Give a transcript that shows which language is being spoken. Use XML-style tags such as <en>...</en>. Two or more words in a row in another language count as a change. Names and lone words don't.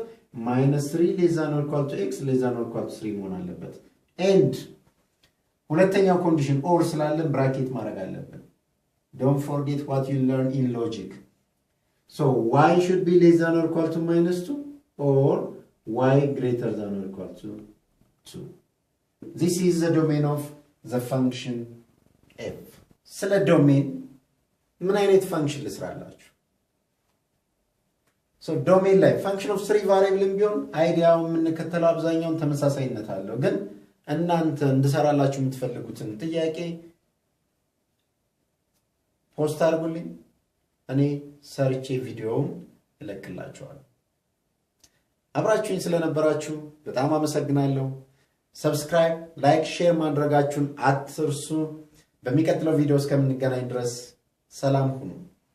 <en>-3 less than or equal to x less than or equal to 3</en> <am>መሆን አለበት</am> <en>and</en> <am>ሁለተኛው ኮንዲሽን</am> <en>or</en> <am>ስላለን ብራኬት ማድረግ አለበት</am> <en>don't forget what you learn in logic so y should be less than or equal to -2 or y greater than or equal to 2 this is the domain of the function f</en> <am>ስለ ዶሜን ምን አይነት ፈንክሽን ልስራላችሁ so domain ላይ</am> <en>function of 3 variable</en> <am>ቢሆን አይዲያው የምንከተለው አብዛኛውን ተመሳሳይነት አለው ግን እናንተ እንድሰራላችሁ የምትፈልጉትን ጥያቄ ፖስት አድርጉልኝ እኔ ሰርቼ ቪዲዮውን እለቅላችኋለሁ አብራችሁኝ ስለነበራችሁ በጣም አመሰግናለሁ</am> <en>subscribe like share</en> <am>ማድረጋችሁን አትርሱ በሚቀጥለው ቪዲዮ እስከምንገናኝ ድረስ ሰላም ሁኑ</am>